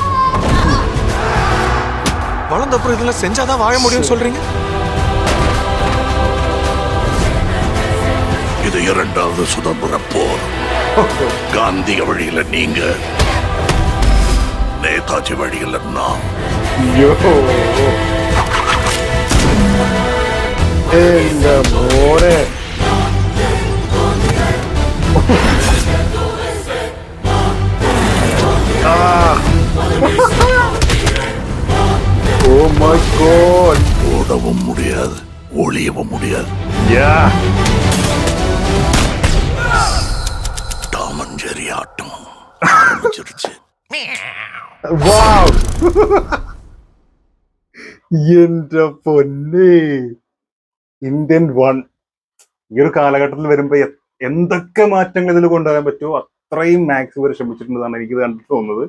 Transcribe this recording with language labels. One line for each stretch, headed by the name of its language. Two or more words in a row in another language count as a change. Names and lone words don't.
Tamil: வளர்ந்த அப்புறம் இதெல்லாம் செஞ்சாதான் வாழ முடியும்னு சொல்றீங்க. இது இரண்டாவது சுதந்திர போர். காந்திய வழியில நீங்க, நேதாஜி வழியில நான்.
Malayalam: എന്റെ മോനെ
English: oh my god.
Tamil: ஓடவும் முடியாது, ஒளியவும் முடியாது. டாமஞ்சேரி ஆட்டம் ஆரம்பிச்சிருச்சு.
Malayalam: എന്റെ പൊന്നെ, ഇന്ത്യൻ വൺ ഈ ഒരു കാലഘട്ടത്തിൽ വരുമ്പോ എന്തൊക്കെ മാറ്റങ്ങൾ ഇതിൽ കൊണ്ടുവരാൻ പറ്റുമോ അത്രയും മാക്സ് വരെ ശ്രമിച്ചിട്ടുണ്ടെന്നാണ് എനിക്ക് കണ്ടിട്ട് തോന്നുന്നത്.